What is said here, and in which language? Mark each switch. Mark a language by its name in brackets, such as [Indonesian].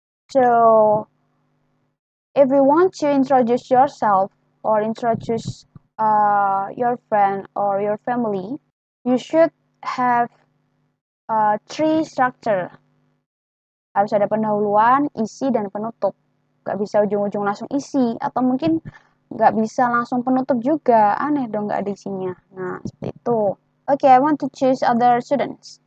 [English] So, if you want to introduce yourself or introduce your friend or your family, you should have 3 structure. [Indonesian] Harus ada pendahuluan, isi, dan penutup. Gak bisa ujung-ujung langsung isi, atau mungkin gak bisa langsung penutup juga. Aneh dong gak ada isinya. Nah, seperti itu. [English] Okay, I want to choose another student.